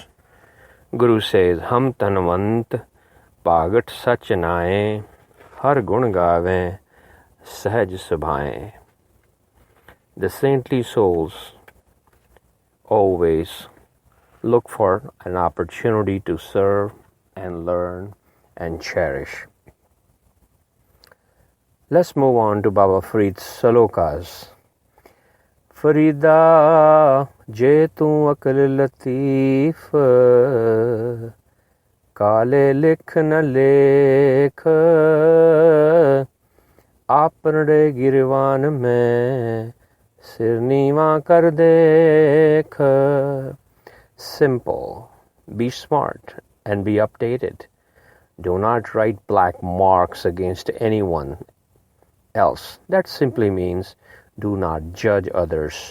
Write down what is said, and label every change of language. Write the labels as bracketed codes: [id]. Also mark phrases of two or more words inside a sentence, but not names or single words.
[en] Guru says, [pa] ਹਮ ਤਨਵੰਤ ਪਗਤ ਸਚ ਨਏ, ਹਰ ਗੁਣ ਗਾਵੈ, ਸਹਜ ਸੁਭਾਏ. [en] The saintly souls always look for an opportunity to serve and learn and cherish. Let's move on to Baba Farid's slokas. [pa] ਫ਼ਰੀਦਾ, ਜੇ ਤੂ ਅਕਲ ਲਤੀਫ਼, ਕਾਲੇ ਲਿਖ ਨ ਲੇਖ, ਆਪਣੇ ਗਿਰਵਾਨ ਮੇਂ ਸਿਰ ਨੀਵਾ ਕਰ ਦੇਖ. [en] Simple. Be smart and be updated. Do not write black marks against anyone else. That simply means do not judge others.